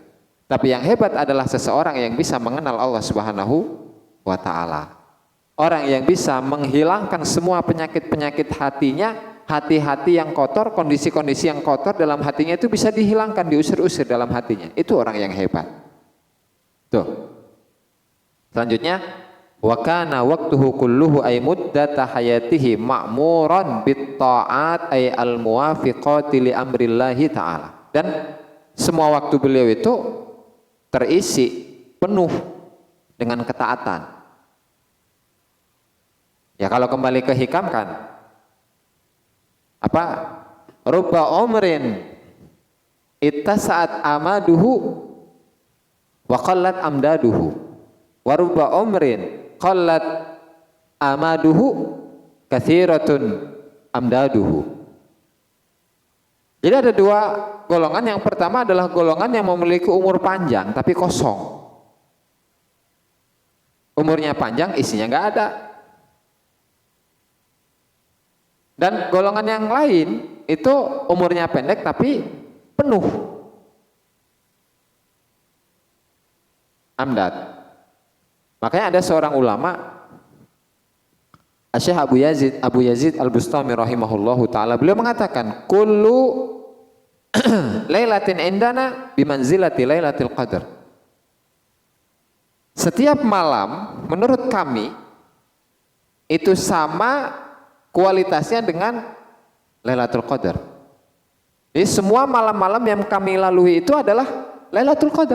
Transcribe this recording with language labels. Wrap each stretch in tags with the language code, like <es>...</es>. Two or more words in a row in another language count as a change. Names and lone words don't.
<id>Tapi yang hebat adalah seseorang yang bisa mengenal Allah</id> <ar>سبحانه وتعالى.</ar> <id>Orang yang bisa menghilangkan semua penyakit-penyakit hatinya, hati-hati yang kotor, kondisi-kondisi yang kotor dalam hatinya itu bisa dihilangkan, diusir-usir dalam hatinya. Itu orang yang hebat. Tuh. Selanjutnya,</id> <ar>وكان وقته كله أي مدة حياته معمورا بالطاعات أي الموافقة لأمر الله تعالى.</ar> <id>Dan semua waktu beliau itu terisi penuh dengan ketaatan. Ya kalau kembali ke hikam kan apa?</id> <ar>رب عمر اتسعت آماده وقلت أمداده ورب عمر قلت آماده كثيرة أمداده.</ar> <id>Jadi ada dua golongan. Yang pertama adalah golongan yang memiliki umur panjang tapi kosong. Umurnya panjang, isinya nggak ada. Dan golongan yang lain itu umurnya pendek tapi penuh. Amdad. Makanya ada seorang ulama, Syekh Abu Yazid Al-Bustami</id> <ar>رحمه الله تعالى,</ar> <id>beliau mengatakan,</id> <ar>"كل ليلة عندنا بمنزلة ليلة القدر."</ar> <id>Setiap malam menurut kami itu sama kualitasnya dengan Lailatul Qadar. Jadi semua malam-malam yang kami lalui itu adalah Lailatul Qadar.</id>